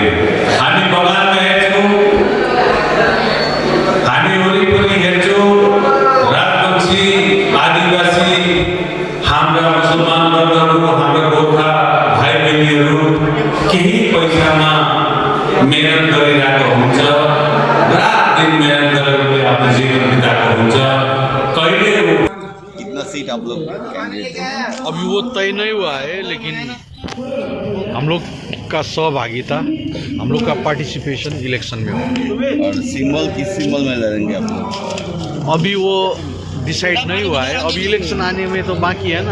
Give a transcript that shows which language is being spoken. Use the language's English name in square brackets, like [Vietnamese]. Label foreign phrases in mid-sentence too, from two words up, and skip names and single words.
[Nepali] हामी बगानमा हेर्छौँ, हामी वरिपरि हेर्छौँ, राजवंशी आदिवासी हाम्रा मुसलमान वर्गहरू हाम्रा गोर्खा भाइ बहिनीहरू केही पैसामा मेहनत गरिरहेको हुन्छ। रात दिन मेहनत गरेर उनले आफ्नो जीवन बिताएको हुन्छ। कहिले [Hindi] कितना सीट आप लोग कैंडिडेट हैं? अभी वो तय नहीं हुआ है, लेकिन हम लोग का सहभागिता, हम लोग का [English] participation election [Hindi] में होगी। और सिंबल किस सिंबल में लड़ेंगे आप लोग? अभी वो डिसाइड नहीं हुआ है, अभी इलेक्शन आने में तो बाकी है ना।